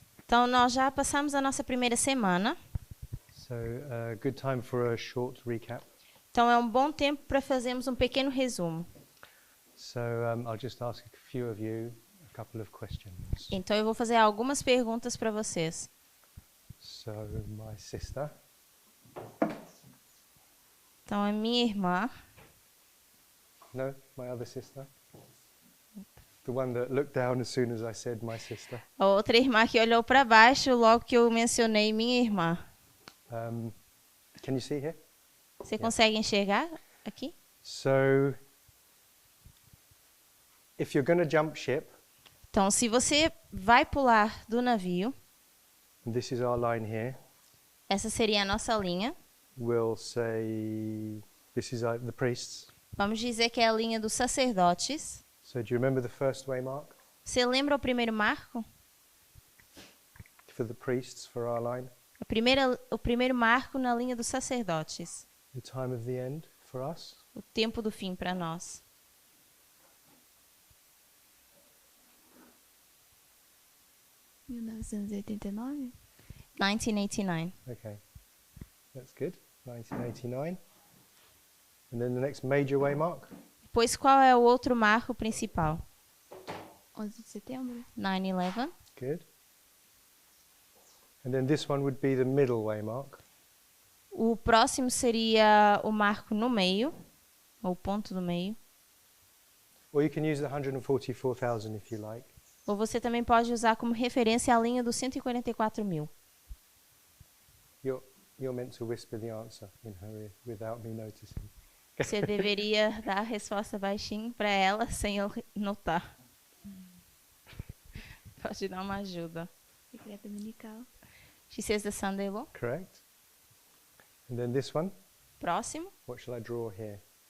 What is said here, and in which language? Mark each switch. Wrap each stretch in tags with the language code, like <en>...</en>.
<pt>Então, nós já passamos a nossa primeira semana.</pt> <en>So good time for a short recap.</en> <pt>Então, é um bom tempo para fazermos um pequeno resumo.</pt> <en>So I'll just ask a few of you a couple of questions.</en> <pt>Então, eu vou fazer algumas perguntas para vocês.</pt> <en>So my sister.</en> <pt>Então, a minha irmã,</pt> <en>No, my other sister. The one that looked down as soon as I said my sister.</en> <pt>a outra irmã que olhou para baixo logo que eu mencionei minha irmã.</pt> <en>Can you see here?</en> <pt>Você consegue enxergar aqui?</pt> <en>So if you're going to jump ship,</en> <pt>Então, se você vai pular do navio,</pt> <en>and this is our line here,</en> <pt>essa seria a nossa linha.</pt> <en>we'll say this is the priests.</en> <pt>Vamos dizer que é a linha dos sacerdotes.</pt> <en>So do you remember the first waymark</en> <pt>Você lembra o primeiro marco?</pt> <en>for the priests for our line?</en> <pt>O primeiro marco na linha dos sacerdotes.</pt> <en>The time of the end for us?</en> <pt>O tempo do fim para nós. Em 1989? 1989.</pt> <en>Okay, that's good. 1989. And then the next major waymark?</en> <pt>Pois qual é o outro marco principal? 11 de setembro?</pt> <en>9/11. Good. And then this one would be the middle waymark.</en> <pt>O próximo seria o marco no meio, ou ponto do meio.</pt> <en>Or you can use the 144,000 if you like.</en> <pt>Ou você também pode usar como referência a linha dos 144.000.</pt> <en>You're meant to whisper the answer in her ear without me noticing.</en> <pt>Você deveria dar a resposta baixinho para ela sem eu notar. Pode dar uma ajuda. Secreto dominical.</pt> <en>She says the Sunday law. Correct. And then this one,</en> <pt>Próximo.</pt> <en>what shall I draw here?</en>